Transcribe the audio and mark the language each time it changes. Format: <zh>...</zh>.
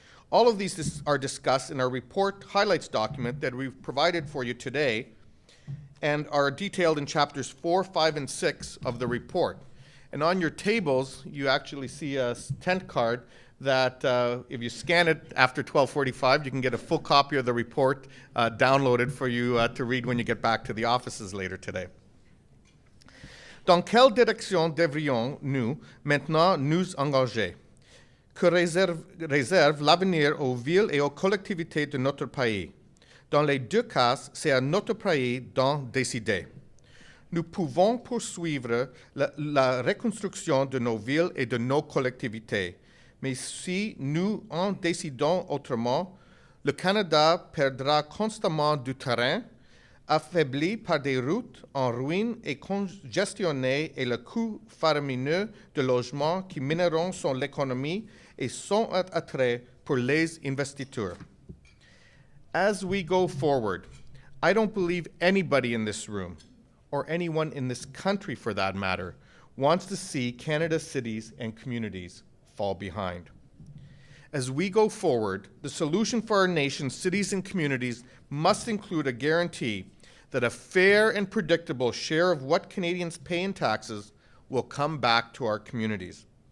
<en>All of these are discussed in our report highlights document that we've provided for you today and are detailed in chapters 4, 5, and 6 of the report. And on your tables, you actually see a tent card that if you scan it after 12:45, you can get a full copy of the report downloaded for you to read when you get back to the offices later today.</en> <fr>Dans quelle direction devrions-nous maintenant nous engager? Que réserve l'avenir aux villes et aux collectivités de notre pays? Dans les deux cas, c'est à notre pays d'en décider. Nous pouvons poursuivre la reconstruction de nos villes et de nos collectivités, mais si nous en décidons autrement, le Canada perdra constamment du terrain, affaibli par des routes en ruine et congestionnées et le coût faramineux de logements qui mineront son économie et sont un attrait pour les investisseurs.</fr> <en>As we go forward, I don't believe anybody in this room, or anyone in this country for that matter, wants to see Canada's cities and communities fall behind. As we go forward, the solution for our nation's cities and communities must include a guarantee that a fair and predictable share of what Canadians pay in taxes will come back to our communities.</en>